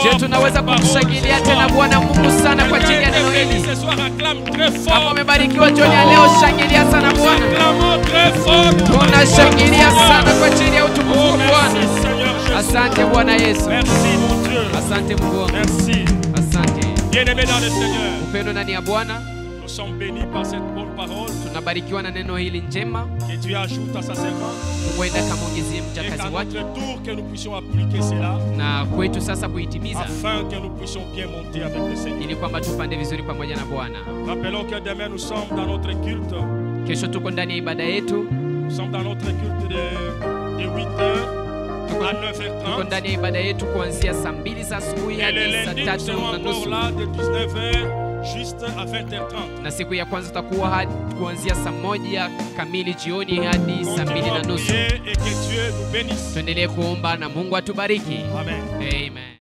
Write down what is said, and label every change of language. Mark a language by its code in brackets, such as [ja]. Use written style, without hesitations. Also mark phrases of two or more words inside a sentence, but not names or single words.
[sw] Tunaweza kumshangilia tena Bwana Mungu sana kwa ajili ya neno hili. Kama umebarikiwa jioni ya leo, shangilia sana Bwana. Tunashangilia sana kwa ajili ya utukufu wa Bwana. Asante Bwana Yesu. Asante Mungu wangu. Asante. [fr] Bien-aimé dans le Seigneur. [sw] Upendo ndani ya Bwana. [fr] Nous sommes bénis par cette bonne parole. [sw] Tunabarikiwa na neno hili njema. [fr] Que Dieu ajoute à sa servante. [sw] Mungu akamwongezie mjakazi wake. [fr] Que nous puissions appliquer cela. [sw] Na kwetu sasa kuitimiza. [fr] Afin que nous puissions bien monter avec le Seigneur. [sw] Ili kwamba tupande vizuri pamoja na Bwana. [fr] Rappelons que demain nous sommes dans notre culte. [sw] Kesho tuko ndani ya ibada yetu. [fr] Nous sommes dans notre culte de 8h à 9h30. [sw] Tuko ndani ya ibada yetu kuanzia saa 2 za asubuhi hadi saa 3:30. [fr] Là de 19h juste à 20h30. [sw] Na siku ya kwanza tutakuwa hadi kuanzia saa 1 kamili jioni hadi saa 2:30. [fr] Et que Dieu nous bénisse. [sw] Tuendelee kuomba na Mungu atubariki. Amen. Amen.